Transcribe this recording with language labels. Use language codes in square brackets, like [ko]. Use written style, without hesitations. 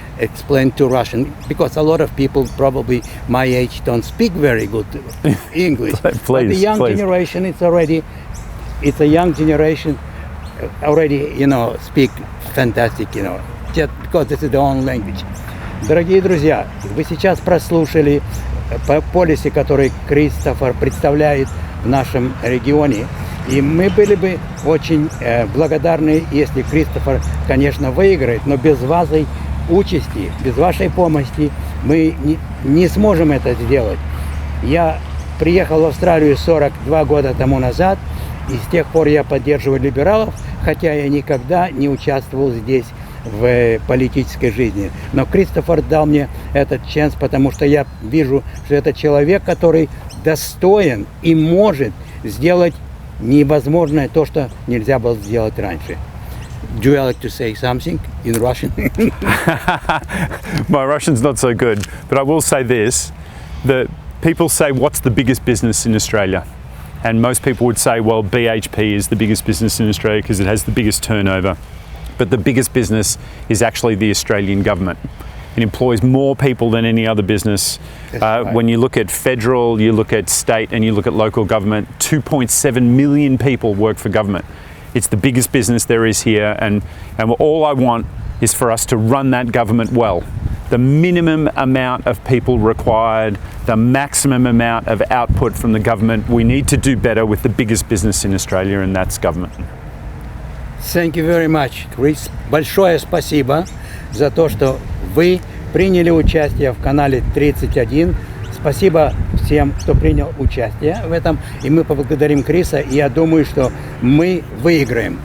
[en] explain to Russian, because a lot of people probably my age don't speak very good English. Please, But the young please. generation, it's a young generation already, speak fantastic, just because this is their own language. [ru] Дорогие друзья, вы сейчас прослушали полиси, который Кристофер представляет в нашем регионе. И мы были бы очень благодарны, если Кристофер, конечно, выиграет, но без вашей участи, без вашей помощи мы не сможем это сделать. Я приехал в Австралию 42 года тому назад, и с тех пор я поддерживаю либералов, хотя я никогда не участвовал здесь в политической жизни. Но Кристофер дал мне этот шанс, потому что я вижу, что это человек, который достоин и может сделать невозможное то, что нельзя было сделать раньше. [en] Do you like to say something in Russian? My Russian's not so good, but I will say this, that people say, what's the biggest business in Australia? And most people would say, well, BHP is the biggest business in Australia because it has the biggest turnover. But the biggest business is actually the Australian government. It employs more people than any other business. Right. When you look at federal, you look at state, and you look at local government, 2.7 million people work for government. It's the biggest business there is here, and all I want is for us to run that government well. The minimum amount of people required, the maximum amount of output from the government. We need to do better with the biggest business in Australia, and that's government. Thank you very much, Chris. [ru] Большое спасибо за то, что вы приняли участие в канале 31. Спасибо всем, кто принял участие в этом. И мы поблагодарим Криса. И я думаю, что мы выиграем.